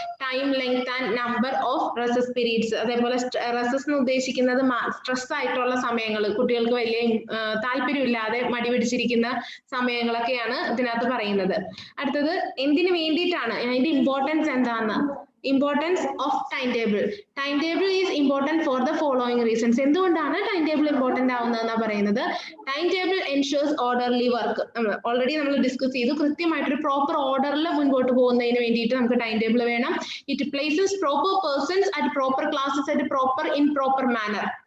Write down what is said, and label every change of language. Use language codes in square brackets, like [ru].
[ml] Time, length and number of resists periods. അതേപോലെ resists എന്ന് ഉദ്ദേശിക്കുന്നത് സ്ട്രെസ് ആയിട്ടുള്ള സമയങ്ങൾ, കുട്ടികൾക്ക് വലിയ താല്പര്യമില്ലാതെ മടി പിടിച്ചിരിക്കുന്ന സമയങ്ങളൊക്കെയാണ് ഇതിനകത്ത് പറയുന്നത്. അടുത്തത് എന്തിനു വേണ്ടിയിട്ടാണ്, അതിന്റെ ഇമ്പോർട്ടൻസ് എന്താന്ന്. [en] Importance of timetable. Timetable is important for the following reasons. [ml] എന്തുകൊണ്ടാണ് ടൈം ടേബിൾ ഇമ്പോർട്ടന്റ് ആവുന്നതെന്നാണ് പറയുന്നത്. [en] Time table ensures orderly work. [ml] Already നമ്മൾ ഡിസ്കസ് ചെയ്തു. കൃത്യമായിട്ടൊരു പ്രോപ്പർ ഓർഡറിൽ മുൻപോട്ട് പോകുന്നതിന് വേണ്ടിയിട്ട് നമുക്ക് ടൈം ടേബിൾ വേണം. [en] It places proper persons at proper classes at proper in proper manner.